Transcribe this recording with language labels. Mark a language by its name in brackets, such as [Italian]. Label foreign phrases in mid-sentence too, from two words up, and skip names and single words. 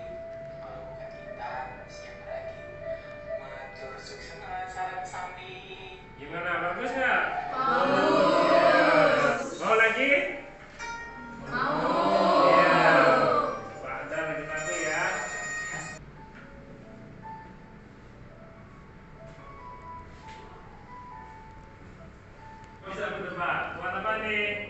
[Indonesian] Kalau bukan kita, siapa lagi? [Balinese] Matur suksena sarang sami. [Indonesian] Gimana? Bagus nggak? Mau lagi? Iya. Pak Anda lagi satu ya. Bisa berdebat. Buat apa nih?